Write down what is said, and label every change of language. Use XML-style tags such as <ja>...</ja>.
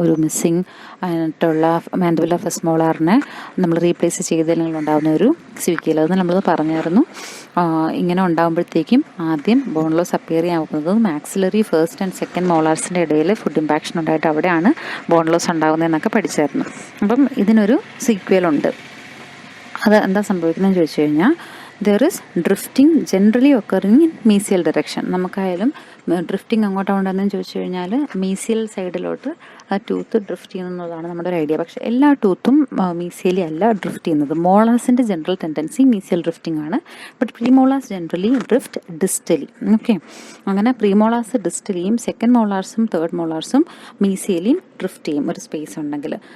<ml>ഒരു മിസ്സിങ് ആയിട്ടുള്ള മാൻഡിബുല ഫെസ്മോളാറിനെ നമ്മൾ റീപ്ലേസ് ചെയ്തില്ലെങ്കിൽ ഉണ്ടാകുന്ന ഒരു സിവിക്കൽ, അത് നമ്മൾ പറഞ്ഞായിരുന്നു. ഇങ്ങനെ ഉണ്ടാകുമ്പോഴത്തേക്കും ആദ്യം bone loss appear ചെയ്യാവുന്നത് maxillary first and second മോളാർസിൻ്റെ ഇടയിൽ ഫുഡ് ഇമ്പാക്ഷൻ ഉണ്ടായിട്ട് അവിടെയാണ് ബോൺ ലോസ് ഉണ്ടാകുന്നതെന്നൊക്കെ പഠിച്ചായിരുന്നു. അപ്പം ഇതിനൊരു സീക്വലുണ്ട്. അത് എന്താ സംഭവിക്കുന്നതെന്ന് ചോദിച്ചു കഴിഞ്ഞാൽ</ml> <en>there is drifting generally occurring in mesial direction.</en> <ml>നമുക്കായാലും drifting അങ്ങോട്ടുണ്ടെന്ന് ചോദിച്ചു കഴിഞ്ഞാൽ മീസിയൽ സൈഡിലോട്ട് ആ ടൂത്ത് ഡ്രിഫ്റ്റ് ചെയ്യുന്നതാണ് നമ്മുടെ ഒരു ഐഡിയ. പക്ഷേ എല്ലാ ടൂത്തും മീസിയലി അല്ല ഡ്രിഫ്റ്റ് ചെയ്യുന്നത്. മോളാസിൻ്റെ ജനറൽ ടെൻഡൻസി മീസിയൽ ഡ്രിഫ്റ്റിംഗ് ആണ്.</ml> <en>But premolars generally drift distally.</en> <ml>Okay, അങ്ങനെ പ്രീമോളാസ് ഡിസ്റ്റലിയും സെക്കൻഡ് മോളാർസും തേർഡ് മോളാർസും മീസിയലിയും ഡ്രിഫ്റ്റ് ചെയ്യും ഒരു സ്പേസ് ഉണ്ടെങ്കിൽ.</ml>